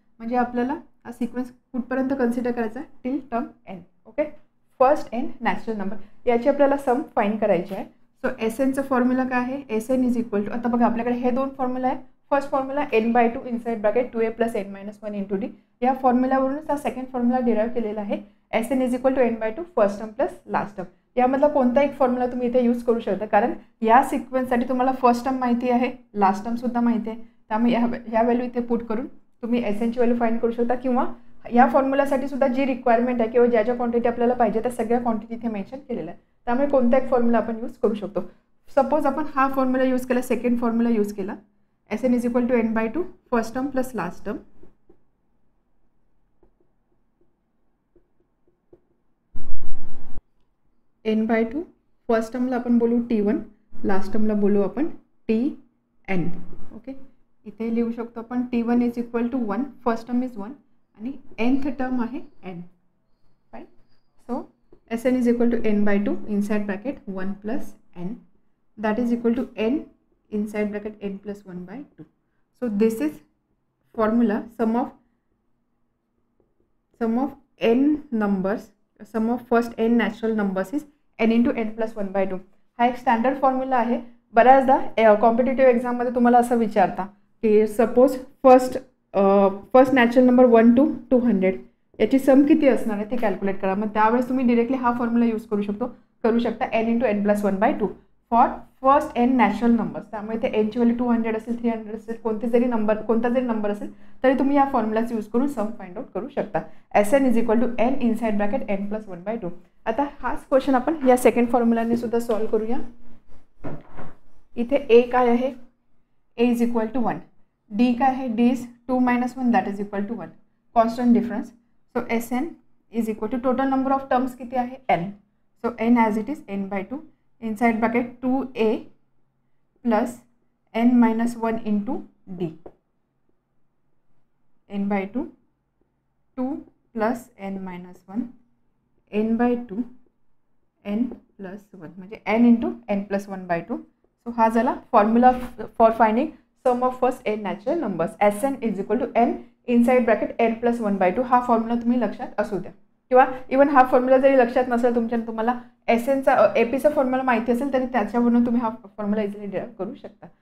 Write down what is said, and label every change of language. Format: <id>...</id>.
<mr>म्हणजे आपल्याला हा सिक्वेन्स कुठपर्यंत कन्सिडर करायचा आहे? Till term n. Okay, first n natural number याची आपल्याला सम फाइंड करायची आहे. सो एस एनचं फॉर्म्युला काय आहे,</mr> <en>S N is equal to,</en> <mr>आता बघा आपल्याकडे हे दोन फॉर्म्युला आहे.</mr> <en>First formula n/2 inside bracket 2a + n-1 into D.</en> <mr>या फॉर्म्युलावरूनच हा सेकंड फॉर्म्युला डिराईव्ह केलेला आहे.</mr> <en>S N is equal to n/2 first term plus last term.</en> <mr>यामधला कोणता एक फॉर्म्युला तुम्ही इथे यूज करू शकता, कारण या सिक्वेन्ससाठी तुम्हाला फर्स्ट टर्म माहिती आहे, लास्ट टर्म सुद्धा माहिती आहे. त्यामुळे ह्या व्हॅल्यू इथे पुट करून तुम्ही एस एनची व्हॅल्यू फाइंड करू शकता, किंवा या फॉर्म्युलासाठी सुद्धा जी रिक्वायरमेंट आहे किंवा ज्या ज्या क्वांटिटी आपल्याला पाहिजे त्या सगळ्या क्वांटिटी इथे मेन्शन केलेल्या आहे. त्यामुळे कोणता एक फॉर्म्युला आपण यूज करू शकतो. सपोज आपण हा फॉर्म्युला यूज केला, सेकंड फॉर्म्युला यूज केला,</mr> <en>S N is equal to n/2 first term plus last term.</en> <mr>n/2 first टर्मला आपण बोलू T1, लास्ट टर्मला बोलू आपण Tn. ओके, इथे लिहू शकतो आपण T1 is equal to 1,</mr> <en>first term is 1</en> <mr>आणि nth टर्म आहे n.</mr> <en>Fine. So S N is equal to n/2 inside bracket 1 plus n, that is equal to n inside bracket n plus 1/2. So this is formula sum of n numbers, sum of first n natural numbers is n into n plus 1/2.</en> <mr>हा एक standard formula आहे. बऱ्याचदा competitive एक्झाममध्ये तुम्हाला असं विचारता की suppose first natural number 1 to 200 याची सम किती असणार आहे ते कॅल्क्युलेट करा. मग त्यावेळेस तुम्ही डिरेक्टली हा फॉर्म्युला यूज करू शकता</mr> <en>n into n plus 1/2 for first n natural numbers.</en> <mr>त्यामुळे ते nची व्हॅल्यू 200 असेल, 300 असेल, कोणता जरी नंबर असेल तरी तुम्ही या फॉर्म्युलाच यूज करून सम फाइंड आउट करू शकता.</mr> <en>S N is equal to n inside bracket n plus 1/2.</en> <mr>आता हाच क्वेश्चन आपण या सेकंड फॉर्म्युलाने सुद्धा सॉल्व करूया. इथे a काय आहे, a is equal to 1. d काय आहे, d is 2 - 1</mr> <en>That is equal to 1.</en> <mr>Constant difference. So S N is equal to total number of terms किती आहे, n.</mr> <en>So n as it is n/2 inside bracket 2a plus n-1 into d. n/2 2 plus n-1 n/2 n plus 1 म्हणजे n into n plus 1/2.</en> <mr>So हा झाला formula</mr> <en>For finding sum of first n natural numbers. S N is equal to n inside bracket n plus 1/2.</en> <mr>हा formula तुम्ही लक्षात असू द्या, किंवा even हा फॉर्म्युला जरी लक्षात नसेल तुम्हाला एस एनचा एपीचा फॉर्म्युला माहिती असेल तरी त्याच्यावरून तुम्ही हा फॉर्म्युला इझिली डिराईव्ह करू शकता.</mr>